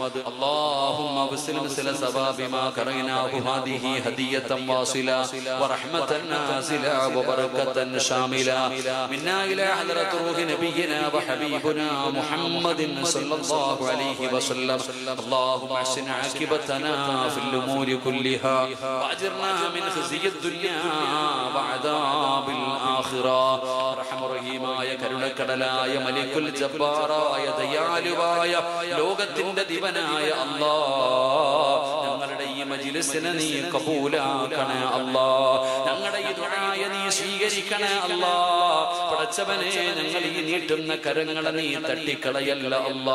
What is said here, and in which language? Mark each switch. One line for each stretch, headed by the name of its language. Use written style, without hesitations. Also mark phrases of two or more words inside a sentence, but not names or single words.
Arabic: اللهم وسل مثل ثواب ما قرأناه هذه هدية واصلة ورحمة نازلة وبركة شاملة منا إلى حضرة روح نبينا وحبيبنا محمد صلى الله عليه وسلم. اللهم احسن عاقبتنا في الأمور كلها وأجرنا من خزي الدنيا وعذاب الآخرة.
Malayalam: رحم റഹീമായ കരുണക്കടലായ മലിക്കുൽ ജബ്ബാറായ ദയാലുവായ ലോകത്തിന്റെ ദിവനായ അല്ലാഹ്, ഞങ്ങളുടെ ഈ മജ്ലിസിനെ നീ കബൂലാക്കണേ അല്ലാഹ്. ഞങ്ങളുടെ ഈ ദുആയെ നീ സ്വീകരിക്കണേ അല്ലാഹ്. പടച്ചവനെ ഞങ്ങൾ ഈ നീട്ടുന്ന കരങ്ങളെ നീ തട്ടിക്കളയല്ല അല്ലാ.